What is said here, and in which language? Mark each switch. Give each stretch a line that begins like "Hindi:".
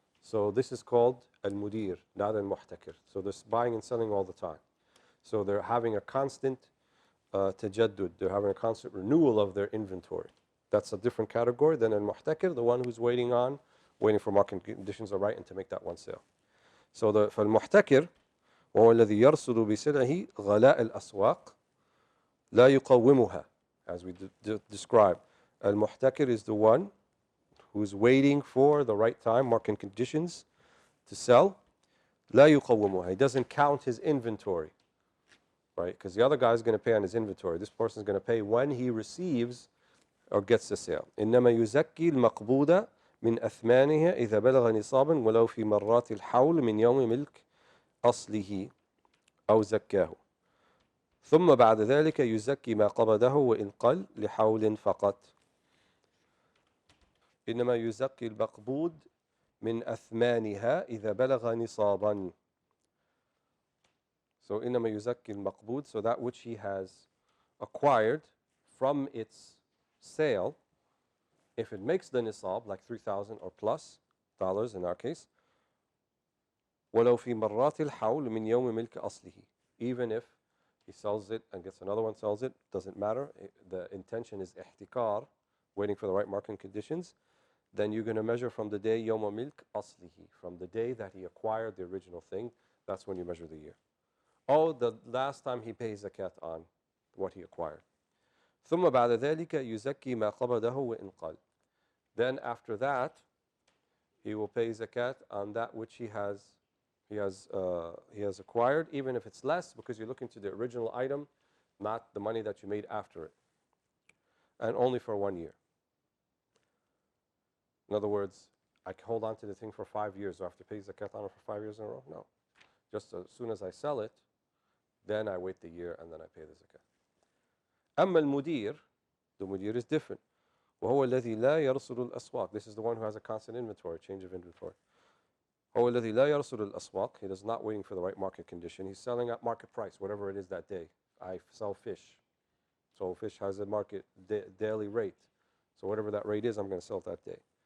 English: So this is called al-mudir, not al-muhtakir. So they're buying and selling all the time. So they're having a constant tajaddud. They're having a constant renewal of their inventory. That's a different category than al-muhtakir, the one who's waiting for market conditions are right and to make that one sale. So
Arabic: فالمحتكر وهو الذي يرصد بسلعه غلاء الأسواق لا يقومها,
English: as we described. Al-muhtakir is the one who's waiting for the right time, market conditions, to sell.
Arabic: لا يقومها.
English: He doesn't count his inventory, right? Because the other guy is going to pay on his inventory. This person is going to pay when he receives or gets the sale.
Arabic: إنما يزكي المقبوضة من أثمانها إذا بلغ نصابا ولو في مرات الحول من يوم ملك أصله أو زكاه. ثم بعد ذلك يزكي ما قبضه وإن قل لحول فقط. إنما يزكي المقبوض من أثمانها إذا بلغ نصابا.
English: So
Arabic: إنما يزكي المقبوض,
English: so that which he has acquired from its sale, if it makes the nisab, like $3,000 or plus dollars in our case,
Arabic: ولو في مرات الحول من يوم ملك أصله.
English: Even if he sells it and gets another one, sells it, doesn't matter. The intention is ihtikar, waiting for the right market conditions. Then you're going to measure from the day
Arabic: يوم ملك أصله,
English: from the day that he acquired the original thing. That's when you measure the year. Oh, the last time he pays zakat on what he acquired.
Arabic: ثم بعد ذلك يزكي ما قبضه وإن قل.
English: Then after that, he will pay zakat on that which he has acquired, even if it's less, because you're looking to the original item, not the money that you made after it, and only for 1 year. In other words, I can hold on to the thing for 5 years. Do I have to pay zakat on it for 5 years in a row? No. Just as soon as I sell it, then I wait the year and then I pay the zakat.
Arabic: أما المدير,
English: the mudir is different.
Arabic: وهو الذي لا يرصد الأسواق.
English: This is the one who has a constant inventory, change of inventory.
Arabic: هو الذي لا يرصد الأسواق.
English: He is not waiting for the right market condition. He's selling at market price, whatever it is that day. I sell fish. So fish has a market daily rate. So whatever that rate is, I'm going to sell it that day.